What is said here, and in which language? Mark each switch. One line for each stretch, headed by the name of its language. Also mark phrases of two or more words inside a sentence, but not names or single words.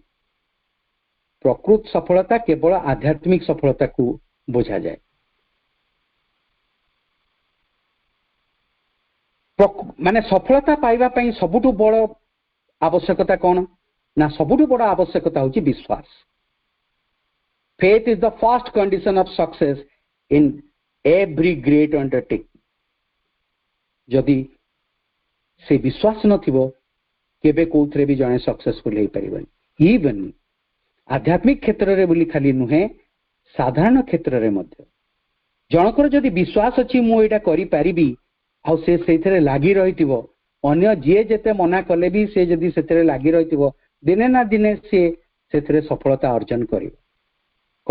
Odia: ପ୍ରକୃତ ସଫଳତା କେବଳ ଆଧ୍ୟାତ୍ମିକ ସଫଳତା କୁ ବୁଝା ଯାଏ। ମାନେ ସଫଳତା ପାଇବା ପାଇଁ ସବୁଠୁ ବଡ଼ ଆବଶ୍ୟକତା କଣ ନା ସବୁଠୁ ବଡ଼ ଆବଶ୍ୟକତା ହେଉଛି ବିଶ୍ୱାସ।
English: Faith is the first condition of success in every great undertaking.
Odia: ଯଦି ସେ ବିଶ୍ୱାସ ନଥିବ କେବେ କେଉଁଠାରେ ବି ଜଣେ ସକସେସଫୁଲ ହୋଇ ପାରିବେନି। ଇଭନ ଆଧ୍ୟାତ୍ମିକ କ୍ଷେତ୍ର ରେ ବୋଲି ଖାଲି ନୁହେଁ ସାଧାରଣ କ୍ଷେତ୍ର ରେ ମଧ୍ୟ ଜଣଙ୍କର ଯଦି ବିଶ୍ୱାସ ଅଛି ମୁ ଏଟା କରି ପାରିବି ଆ ସେ ସେଥିରେ ଲାଗି ରହିଥିବ ଅନ୍ୟ ଯେ ଯେତେ ମନା କଲେ ବି ସେ ଯଦି ସେଥିରେ ଲାଗି ରହିଥିବ ଦିନେ ନା ଦିନେ ସେ ସେଥିରେ ସଫଳତା ଅର୍ଜନ କରିବ।